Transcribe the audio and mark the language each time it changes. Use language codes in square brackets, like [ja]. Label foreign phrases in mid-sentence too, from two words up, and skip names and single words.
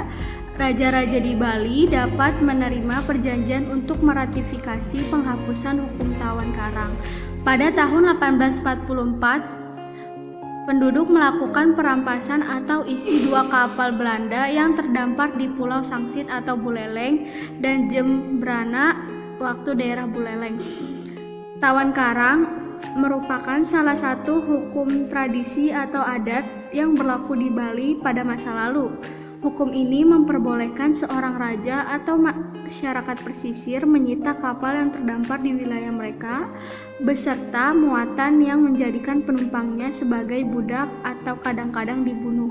[id] Raja-raja di Bali dapat menerima perjanjian untuk meratifikasi penghapusan hukum tawan karang. Pada tahun 1844, penduduk melakukan perampasan atau isi 2 kapal Belanda yang terdampar di Pulau Sangsit atau Buleleng dan Jembrana waktu daerah Buleleng. Tawan karang merupakan salah satu hukum tradisi atau adat yang berlaku di Bali pada masa lalu. Hukum ini memperbolehkan seorang raja atau masyarakat pesisir menyita kapal yang terdampar di wilayah mereka beserta muatan yang menjadikan penumpangnya sebagai budak atau kadang-kadang dibunuh.